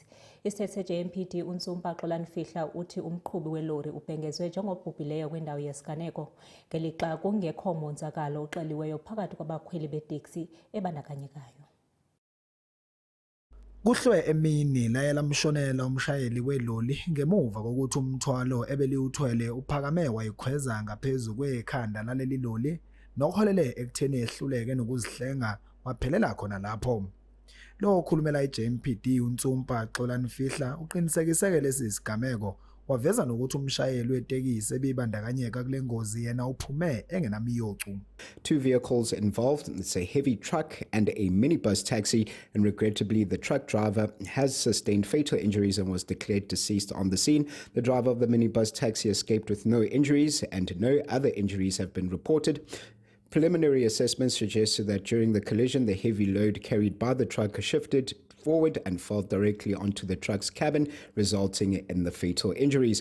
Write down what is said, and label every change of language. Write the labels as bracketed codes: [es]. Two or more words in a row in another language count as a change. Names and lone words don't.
[xh] Isithethe seJMPD uNtsumpa Xolanifihla uthi umqhubi welori ubhengezwe njengobhubhileyo kwindawo yesiganeko ngelixa kungekho monzakalo uxeliweyo phakathi kwabakhweli beteksi ebandakanyekayo. [zu] Kuhlwe emini laye lamshonela umshayeli weloli ngemuva kokuthi umthwalo ebeliuthwele uphakame wayikhweza ngaphezulu kwekhanda laleli loli nokuholele ekutheni ehluleke nokuzihlenga waphelela khona lapho. Lo okhulumela iJMPD uNtsumpa Xolanifihla uqinisekiseke lesi sigameko waveza nokuthi umshayeli wetekisi ebibandakanyeka kule ngozi yena uphume engenamiyocu. [en] Two vehicles involved, it's a heavy truck and a minibus taxi, and regrettably the truck driver has sustained fatal injuries and was declared deceased on the scene. The driver of the minibus taxi escaped with no injuries and no other injuries have been reported. Preliminary assessments suggested that during the collision, the heavy load carried by the truck shifted forward and fell directly onto the truck's cabin, resulting in the fatal injuries.